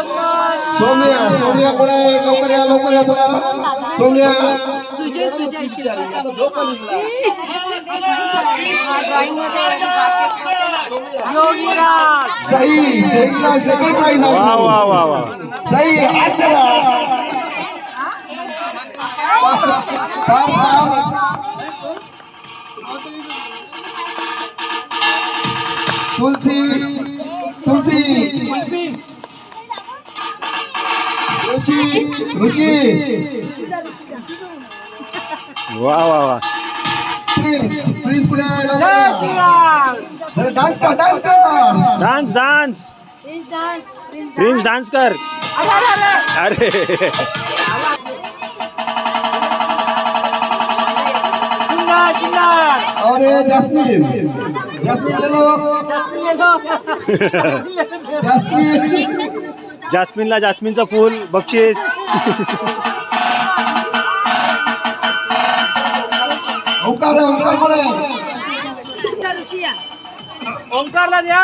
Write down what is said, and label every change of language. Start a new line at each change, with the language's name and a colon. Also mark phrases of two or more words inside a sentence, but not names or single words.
Marathi: सोनिया कोण आहे? लवकर या सोनिया.
English: सही second prize.
Marathi: वा वा वा वा. सही तुलसी रुचि. वा वा वा. प्लीज पुढे डान्स कर.
English: dance dance.
Marathi: प्रिन्स डान्स कर. अरे
Hindi: और ये जैस्मिन ले लो.
Marathi: जास्मिनला जास्मिनचं फूल बक्षीस. ओंकारला द्या.